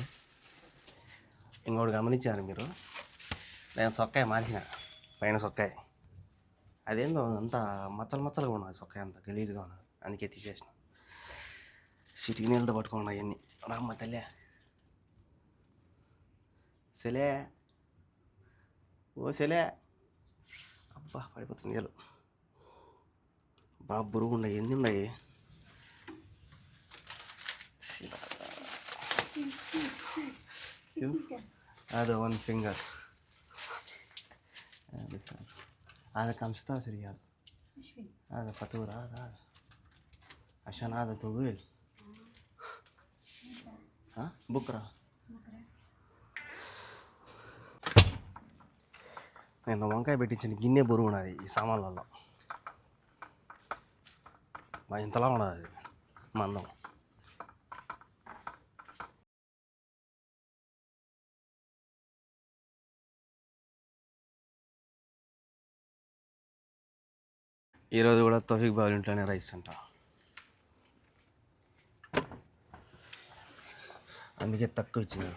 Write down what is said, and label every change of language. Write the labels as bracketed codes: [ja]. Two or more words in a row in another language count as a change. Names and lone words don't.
[te] ఇంకోటి గమనించారు మీరు, నేను సొక్కాయ మార్చిన, పైన సొక్కాయ అదేందో అంతా మచ్చలు మచ్చలుగా ఉన్నది, సొక్కాయ అంతా గలీజ్గా ఉన్నది, అందుకే తీసేసిన. సిటికి నీళ్ళతో పట్టుకున్నా అవన్నీ. రామ్మ తల్లే సెలే, ఓ సెలే, అబ్బా పడిపోతుంది నీళ్ళు. బాగా బురుగు ఉన్నాయి, ఎన్ని ఉన్నాయి. [ar] هذا 1 finger. هذا كم 16 ريال. ايش فيه؟ هذا فاتورة، هذا عشان هذا طويل. ها بكرة. [te] నేను వంకాయ పెట్టించిన గిన్నె బరువు ఉన్నది ఈ సామాన్లలో. మా ఇంతలా ఉన్నది అది మందం. ఈరోజు కూడా తౌఫీక్ బాబు ఇంట్లోనే రైస్ అంట, అందుకే తక్కువ ఇచ్చినారు.